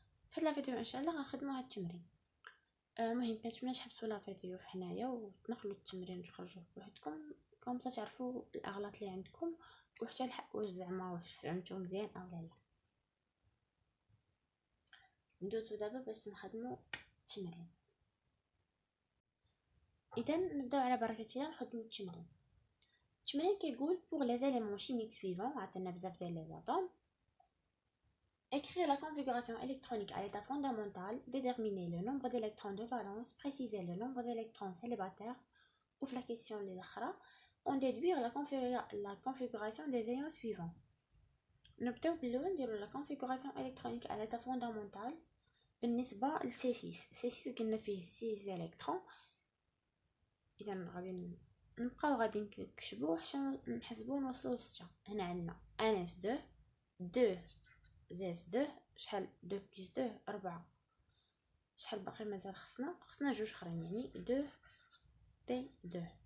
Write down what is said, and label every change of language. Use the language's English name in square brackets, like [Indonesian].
[Arabic] في هذا الفيديو ان شاء الله غنخدموا هذا التمرين. المهم كنتمنى تحبسوا لا فيديو في حنايا وتنقلوا التمرين وتخرجوه بوحدكم كون تعرفوا الاغلاط اللي عندكم وحتى واش زعما واش فهمتوا مزيان او لا. ندوزو دابا باش نخدمو التمرين. اذا نبداو على بركه الله نخدمو التمرين. التمرين كيقول [French] pour les éléments chimiques suivants [Arabic] عطينا بزاف ديال لي اتوم. [French] écrire la configuration électronique à l'état fondamental, déterminer le nombre d'électrons de valence, préciser le nombre d'électrons célibataires ou la question [Arabic] الاخرى [French] on déduire la configuration des ions suivants. [Arabic] نبداو بالاول نديرو [French] la configuration électronique à l'état fondamental. [Arabic] بالنسبه ل C6 قلنا فيه 6 الكترون. اذا غادي نبقاو غادي نكتبوه حتى نحسبوه نوصلوا ل 6. هنا عندنا NS2 2 ZS2 شحال 2 بلس 2 4. شحال باقي مازال خصنا جوج اخرين يعني 2 P2.